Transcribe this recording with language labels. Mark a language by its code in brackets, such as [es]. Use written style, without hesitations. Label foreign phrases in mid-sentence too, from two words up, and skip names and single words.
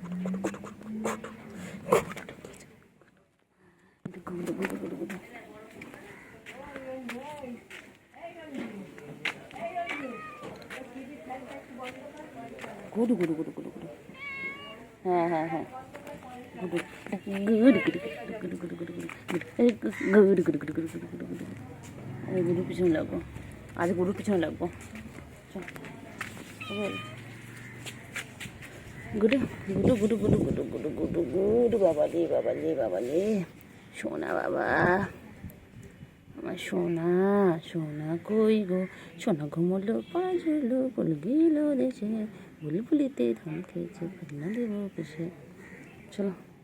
[bn] গুডু গুডু গুডু গুডু গুডু, হ্যাঁ হ্যাঁ হ্যাঁ, গুডু গুডু গুডু গুডু গুডু গুডু গুডু গুডু গুডু গুডু গুডু গুডু গুডু, আমি গুডুর পিছনে লাগবো, আজ গুডুর পিছনে লাগবো, গুডু গুডু গুডু গুডু গুডু গুডু গুডু গুডু, বাবালে বাবালে বাবালে, সোনা বাবা, আমার সোনা, সোনা কই গো, সোনা ঘুমলো পাঁচলো, ফুল গেল দেশে, বুলবুলিতে ধান খেয়েছে, পান্না দেবো পেশে, চলো